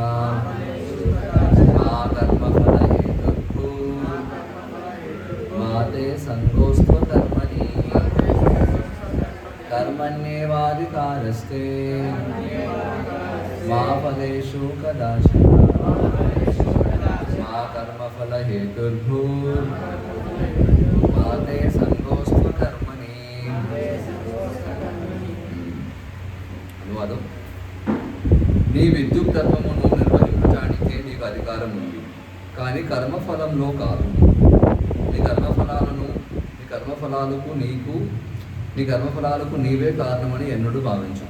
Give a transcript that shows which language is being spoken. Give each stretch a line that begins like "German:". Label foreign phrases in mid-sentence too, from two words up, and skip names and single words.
Sanskrit: मा कर्मफलहेतुर्भूर् मा ते सङ्गोऽस्त्वकर्मणि कर्मण्येवाधिकारस्ते मा फलेषु कदाचन मा कर्मफलहेतुर्भूर् मा ते सङ्गोऽस्त्वकर्मणि.
Telugu: అనువాదం: నీ విద్యుత్ ధర్మమును నిర్వహించడానికే నీకు అధికారం ఉంది, కానీ కర్మఫలంలో కాదు. నీ కర్మఫలాలకు నీవే కారణమని ఎన్నడూ భావించకు.